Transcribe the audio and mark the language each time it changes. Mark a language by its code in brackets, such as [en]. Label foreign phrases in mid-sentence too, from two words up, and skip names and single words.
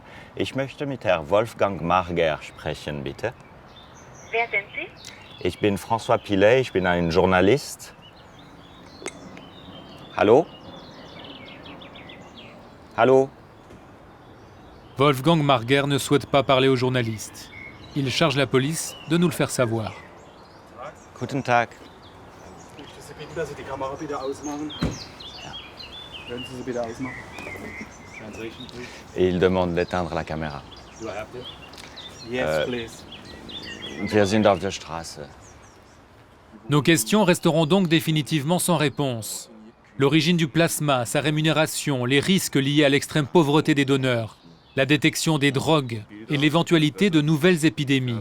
[de] Ich möchte mit Herrn Wolfgang Marguer sprechen, bitte. Wer sind Sie? Ich bin François Pilet, ich bin ein Journalist. Hallo? Hallo? [fr] Wolfgang Marguer ne souhaite pas parler aux journalistes. Il charge la police de nous le faire savoir. [de] Guten Tag. Möchten Sie bitten, dass Sie die Kamera bitte ausmachen? Ja. Können Sie sie bitte ausmachen? [fr] Et il demande d'éteindre la caméra. [en] Do I have to? Yes, please. [de] Wir sind auf der Straße. [fr] Nos questions resteront donc définitivement sans réponse. L'origine du plasma, sa rémunération, les risques liés à l'extrême pauvreté des donneurs, la détection des drogues et l'éventualité de nouvelles épidémies.